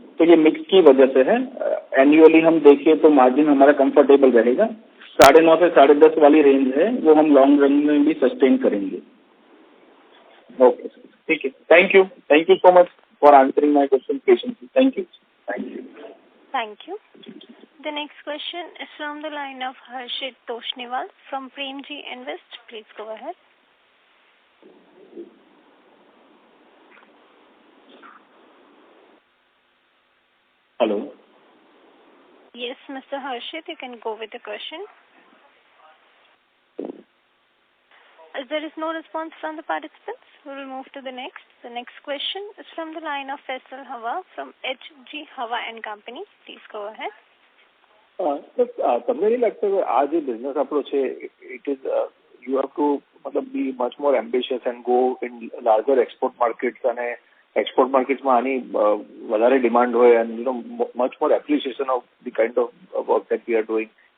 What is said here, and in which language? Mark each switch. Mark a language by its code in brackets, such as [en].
[hi] तो ये मिक्स की वजह से है। एनुअली हम देखें तो मार्जिन हमारा कंफर्टेबल रहेगा। 9.5 से 10.5 वाली रेंज है, वो हम लॉन्ग रन में भी सस्टेन करेंगे। ओके सर, ठीक है। [en] Thank you so much for answering my question patiently. Thank you. Thank you. The next question is from the line of Harshit Toshniwal from Premji Invest. Please go ahead. Hello. Yes, Mr. Harshit, you can go with the question. As there is no response from the participants, we will move to the next. The next question is from the line of Faisal Hawa from HG Hawa and Company. Please go ahead. [gu] તમને નહીં લાગતું કે આ જે business આપણો છે [en] it is you have to મતલબ be much more ambitious and go in larger export markets [gu] અને એક્સપોર્ટ માર્કેટ્સમાં આની વધારે ડિમાન્ડ હોય [en] And you know much more appreciation of the kind of work that we are doing.